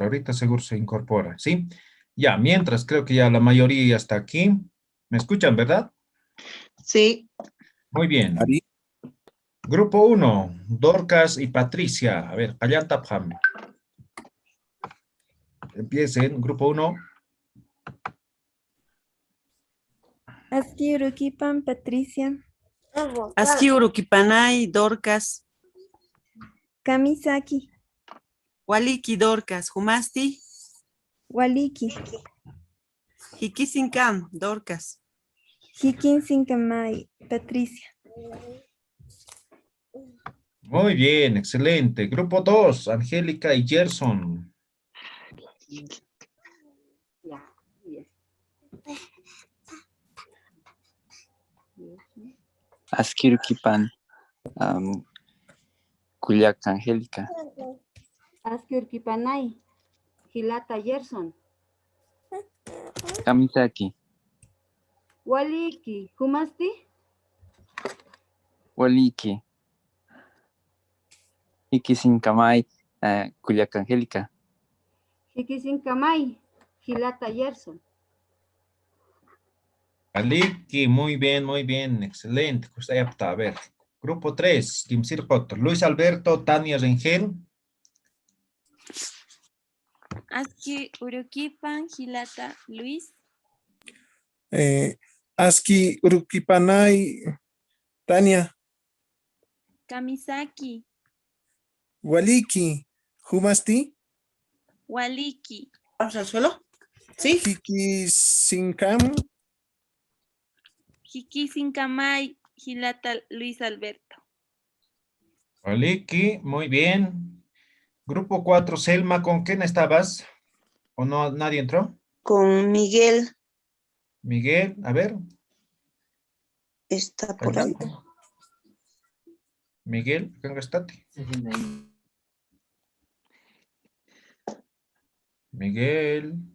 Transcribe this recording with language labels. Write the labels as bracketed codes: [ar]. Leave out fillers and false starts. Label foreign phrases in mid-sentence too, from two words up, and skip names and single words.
[es] Ahorita seguro se incorpora, ¿sí? Ya, mientras creo que ya la mayoría ya está aquí. ¿Me escuchan, verdad? Sí. Muy bien. Grupo 1, Dorcas y Patricia. A ver, allá Tapham. Empiecen, grupo 1. [ay] Aski Urukipan, Patricia. Aski Urukipanay, Dorcas. Kamisaki. Waliki, Dorcas. Humasti. Waliki. Hikisinkam, Dorcas. Hikin Sinkamay, Patricia. [es] Muy bien, excelente. Grupo 2, Angélica y Gerson. [ay] Askirukipan. Kullak Angélica. Aski Urquipanay, Gilata Gerson. Kamisaki. Waliki, Humasti, Waliki. Ikisinkamay. Kullak Angélica. Hikisinkamay, Gilata Gerson. [es] Aliki, muy bien, excelente. Pues ahí está, a ver. Grupo 3, [ay] Kimsir Jotor, Luis Alberto, Tania Rengel. Aski Urukipan, Gilata Luis. Aski Urukipanay, Tania. Kamisaki. Waliki, Humasti. Waliki. [es] ¿Vamos al suelo? Sí. [ay] Hikisinkam. Hikisinkamay, Gilata Luis Alberto. [es] Aliki, muy bien. Grupo 4, Selma, ¿con quién estabas? ¿O no, nadie entró? Con Miguel. Miguel, a ver. Está por ahí. Miguel, acá estate. Miguel.